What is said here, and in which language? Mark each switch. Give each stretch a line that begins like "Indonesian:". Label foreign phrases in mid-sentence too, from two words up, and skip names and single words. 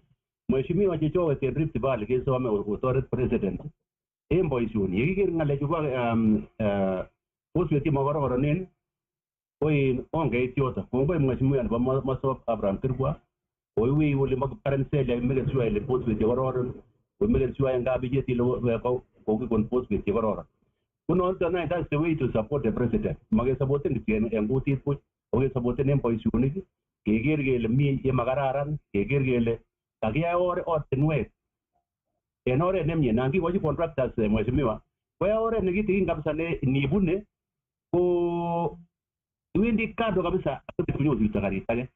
Kalenjin: Mheshimiwa chechoket en Rift Valley kesome kotoret President en boisioni yekiker ngalechu bo poswet chemokororonen ko en ongeit yoto kongoi Mheshimiwa nebo Mosop Abraham Kirwa koiwei ole makiparen sele meken sure ile poswet chekororon komeken sure ngabiyet ile kokikon poswet chekororon.
English: Kunoton any that's the way to support the president.
Kalenjin: Makesapoten kityo en kutit buch, kokesapoten en boisionik, keker kele mi yemakararan, keker kele kakiyai ortinwek en oret nemie. Nan kikochi contractors Mheshimiwa, koyai oret nekitikin kabisa ne nibune ko iwendi kando kabisa konyoru karit age.